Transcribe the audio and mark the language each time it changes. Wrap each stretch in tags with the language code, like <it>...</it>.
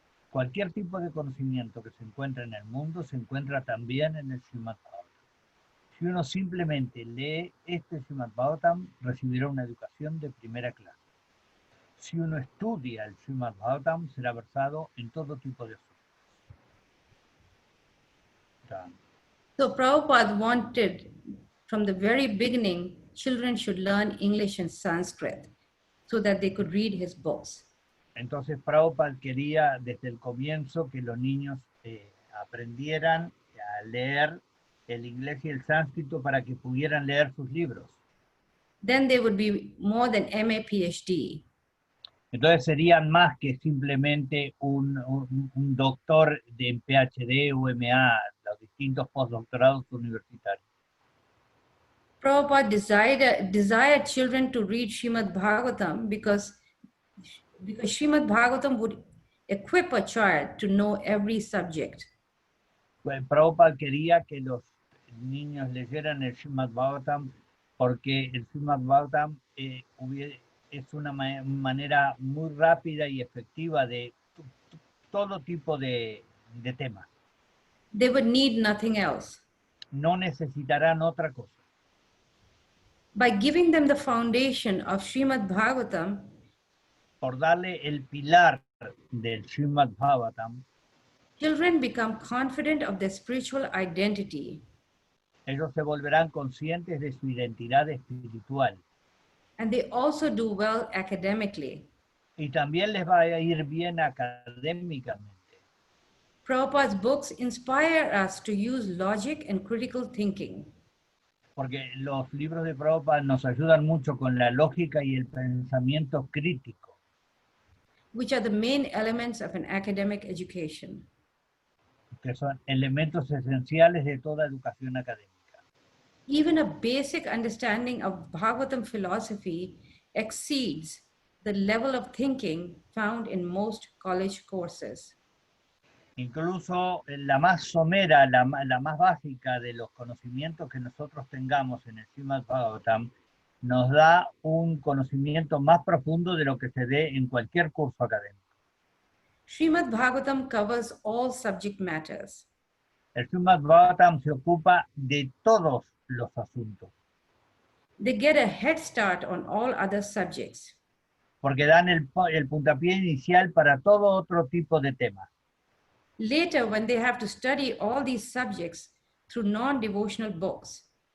<es>Cualquier tipo de conocimiento que se encuentra en el mundo se encuentra también en el Srimad-bhagavatam. Si uno simplemente lee este Srimad-bhagavatam, recibirá una educación de primera clase. Si uno estudia el Srimad-bhagavatam, será versado en todo tipo de asuntos.</es> <en>So Prabhupada wanted, from the very beginning, children should learn English and Sanskrit so that they could read his books.</en> <es>Entonces Prabhupada quería desde el comienzo que los niños aprendieran a leer el inglés y el sánscrito para que pudieran leer sus libros.</es> <en>Then they would be more than MA, PhD.</en> <es>Entonces serían más que simplemente un doctor de PhD o MA, los distintos postdoctorados universitarios.</es> <en>Prabhupada desired children to read Srimad-bhagavatam because Srimad-bhagavatam would equip a child to know every subject.</en> <es>Pues Prabhupada quería que los niños leyeran el Srimad-bhagavatam porque el Srimad-bhagavatam es una manera muy rápida y efectiva de todo tipo de temas.</es> <en>They would need nothing else.</en> <es>No necesitarán otra cosa.</es> <en>By giving them the foundation of Srimad-bhagavatam,</en> <es>por darle el pilar del Srimad-bhagavatam,</es> <en>children become confident of their spiritual identity.</en> <es>Ellos se volverán conscientes de su identidad espiritual.</es> <en>And they also do well academically.</en> <es>Y también les va a ir bien académicamente.</es> <en>Prabhupada's books inspire us to use logic and critical thinking.</en> <es>Porque los libros de Prabhupada nos ayudan mucho con la lógica y el pensamiento crítico.</es> <en>Which are the main elements of an academic education.</en> <es>Que son elementos esenciales de toda educación académica.</es> <en>even a basic understanding of Bhagavatam philosophy exceeds the level of thinking found in most college courses.</en> <es>Incluso la más somera, la más básica de los conocimientos que nosotros tengamos en el Srimad-bhagavatam nos da un conocimiento más profundo de lo que se dé en cualquier curso académico.</es> <en>Srimad-bhagavatam covers all subject matters.</en> <es>El Srimad-bhagavatam se ocupa de todos los asuntos,</es> <en>They get a head start on all other subjects.</en> <es>porque dan el puntapié inicial para todo otro tipo de temas.</es> <en>Later, when they have to study all these subjects through non-devotional books,</en>